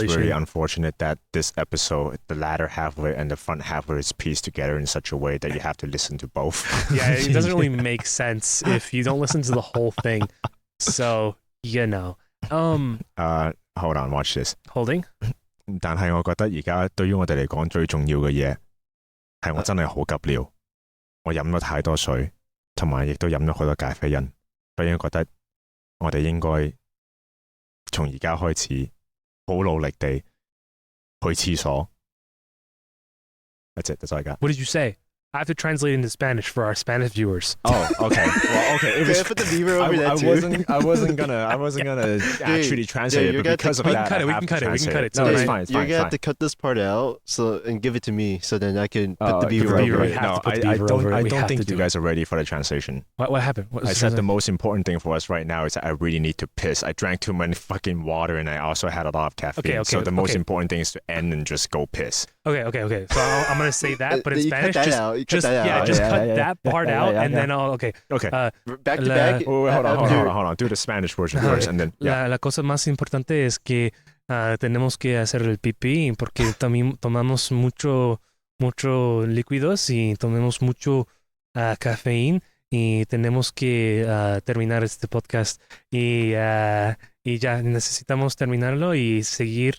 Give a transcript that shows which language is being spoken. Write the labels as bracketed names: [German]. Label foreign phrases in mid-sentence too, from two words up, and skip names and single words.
[English] population. it's very unfortunate that this episode, the latter half of it and the front half of it is pieced together in such a way that you have to listen to both. Yeah, it doesn't really make sense if you don't listen to the whole thing. So, Hold on, watch this. holding. [Cantonese] 但係我覺得而家對於我哋嚟講最重要嘅嘢係我真係好急尿，我飲咗太多水，同埋亦都飲咗好多咖啡因，所以我覺得我哋應該從而家開始好努力地去廁所。 [English] That's it. That's all I got. What did you say? I have to translate into Spanish for our Spanish viewers. Oh, okay. Well, okay. It Can was, I put the beaver over that too? I wasn't gonna actually translate you're it, but gonna because of We that, can cut it, I we have can to cut it, we can translate cut it. No, So it's I- fine. It's You're fine. gonna It's have to cut this part out and give it to me so then I can put the fine. beaver put the beaver over right it. have No, to put the I beaver don't. over it. I We don't have think to you do guys are ready for the translation. What happened? What I was said the- the most important thing for us right now is that I really need to piss. I drank too many fucking water and I also had a lot of caffeine. Okay, so the most okay. important thing is to end and just go piss. Okay. So I'm gonna say that, but in You Spanish, cut that just out. You cut just that yeah, out. just Yeah, cut yeah, that yeah. part Yeah, out, yeah, and yeah. then I'll okay. Okay. Back to La- back. Oh, wait, hold after- on. Do the Spanish version first, and then yeah. [Spanish] La cosa más importante es que tenemos que hacer el pipí porque tomamos mucho líquidos y tomamos mucho cafeína y tenemos que terminar este podcast y ya necesitamos terminarlo y seguir.